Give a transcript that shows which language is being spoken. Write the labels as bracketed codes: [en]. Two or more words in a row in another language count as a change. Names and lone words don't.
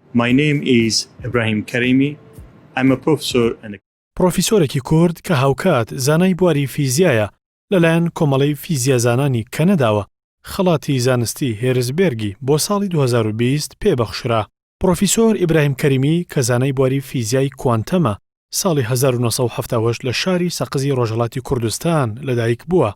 [en] My name is Ibrahim Karimi. I'm a professor and [ckb] پرۆفیسۆرێکی کورد کە هاوکات زانای بواری فیزیایە لەلایەن کۆمەڵەی فیزیازانانی کەنەداوە خەڵاتی زانستی هێرزبێرگی بۆ ساڵی 2020 پێبەخشرا. پرۆفیسۆر ئیبراهیم کەریمی کە زانای بواری فیزیای کوانتەمە ساڵی 1970 لە شاری سەقزی ڕۆژهەڵاتی کوردستان لەدایک بووە.